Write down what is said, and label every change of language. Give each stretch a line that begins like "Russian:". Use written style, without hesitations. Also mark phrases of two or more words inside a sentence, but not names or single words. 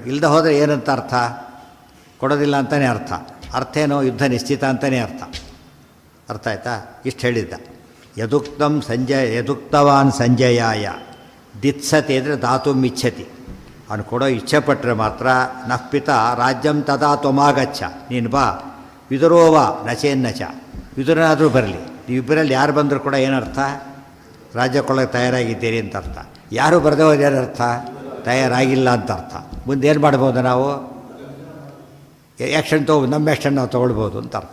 Kannada: ಇಲ್ಲದೆ ಹೋದರೆ ಏನಂತ ಅರ್ಥ? ಕೊಡೋದಿಲ್ಲ ಅಂತಲೇ ಅರ್ಥ ಏನೋ ಯುದ್ಧ ನಿಶ್ಚಿತ ಅಂತಲೇ ಅರ್ಥ ಆಯ್ತಾ? ಇಷ್ಟು ಹೇಳಿದ್ದ.
Sanskrit: ಯದುಕ್ತವಾನ್ ಸಂಜಯಾಯ ದಿತ್ಸತಿ
Kannada: ಅಂದರೆ
Sanskrit: ದಾತುಂ ಇಚ್ಛತಿ,
Kannada: ಅವನು ಕೊಡೋ ಇಚ್ಛೆ ಪಟ್ಟರೆ ಮಾತ್ರ
Sanskrit: ನಃ ಪಿತ ರಾಜ್ಯಂ ತದಾ ತ್ವಮಾಗಚ್ಚ,
Kannada: ನೀನು ಬಾ.
Sanskrit: ವಿದುರೋವ ನಚೇನ್ನಚ,
Kannada: ವಿದುರನಾದರೂ ಬರಲಿ, ನೀವಿಬ್ಬರಲ್ಲಿ ಯಾರು ಬಂದರೂ ಕೂಡ ಏನರ್ಥ? ರಾಜ್ಯ ಕೊಳ್ಳೋಕೆ ತಯಾರಾಗಿದ್ದೀರಿ ಅಂತ ಅರ್ಥ. ಯಾರು ಬರದೇ ಹೋದ ಏನರ್ಥ? ತಯಾರಾಗಿಲ್ಲ ಅಂತ ಅರ್ಥ. ಮುಂದೆ ಏನು ಮಾಡ್ಬೋದು ನಾವು? ಆ್ಯಕ್ಷನ್ ನಮ್ಮ ಆ್ಯಕ್ಷನ್ ನಾವು ತೊಗೊಳ್ಬೋದು ಅಂತ ಅರ್ಥ.